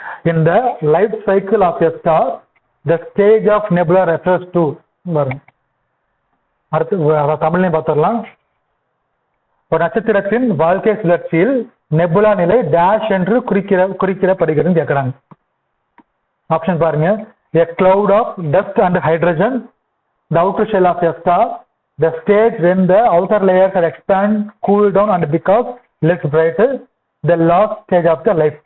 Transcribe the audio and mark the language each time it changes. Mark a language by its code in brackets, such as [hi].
[en] In the life cycle of a star, the stage of nebula refers to [ta] வரும். அடுத்து தமிழ்லையும் பார்த்துடலாம். ஒரு நட்சத்திரத்தின் வாழ்க்கை சுழற்சியில் நெபுலா நிலை டேஷ் என்று குறிக்கப்படுகிறதுன்னு கேட்கிறாங்க. ஆப்ஷன் பாருங்க. [en] A cloud of dust and hydrogen, the outer shell of a star, the stage when the outer layers are expand, cool down and become less bright, the last stage of the life.